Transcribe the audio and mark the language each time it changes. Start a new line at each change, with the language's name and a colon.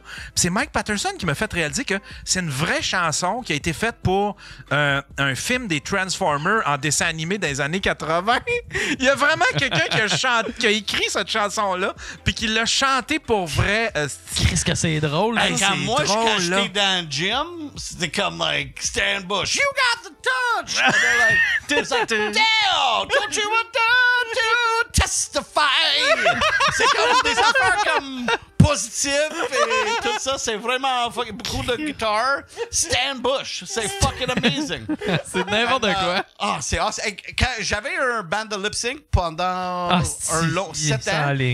French: Puis c'est Mike Patterson qui m'a fait réaliser que c'est une vraie chanson qui a été faite pour un film des Transformers en dessin animé des années 80. Il y a vraiment quelqu'un qui a écrit cette chanson-là puis qui l'a chantée pour vrai. Qu'est-ce que c'est drôle. Hey, quand j'étais dans le gym, c'était comme Stan Bush.
English: You got the touch. And they're like, damn, don't you want to testify?
French: C'est comme des affaires comme positives et tout ça. C'est vraiment beaucoup de guitare. Stan Bush, c'est
English: fucking amazing.
French: C'est n'importe quoi. Ah, c'est awesome. J'avais un band de lip sync pendant un long 7 ans.